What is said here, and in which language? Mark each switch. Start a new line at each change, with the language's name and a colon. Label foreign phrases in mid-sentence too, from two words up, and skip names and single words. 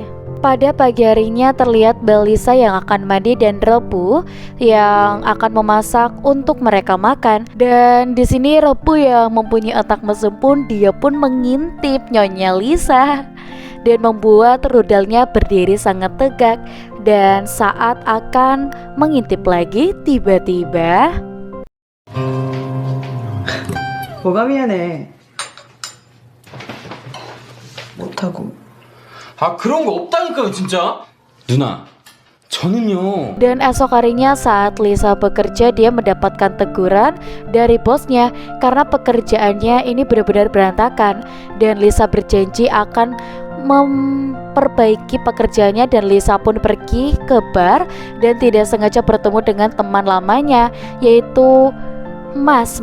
Indonesian: Pada pagi harinya terlihat Mbak Lisa yang akan mandi dan Rebu yang akan memasak untuk mereka makan. Dan di sini Rebu yang mempunyai otak mesum pun dia pun mengintip Nyonya Lisa dan membuat rudalnya berdiri sangat tegak. Dan saat akan mengintip lagi, tiba-tiba
Korean: 뭐가 미안해. 못하고. 아, 그런 거 없다니까요, 진짜. 누나, 저는요.
Indonesian: dan esok harinya saat Lisa bekerja, dia mendapatkan teguran dari bosnya karena pekerjaannya ini benar-benar berantakan. Dan Lisa berjanji akan memperbaiki pekerjaannya, dan Lisa pun pergi ke bar dan tidak sengaja bertemu dengan teman lamanya, yaitu Mas.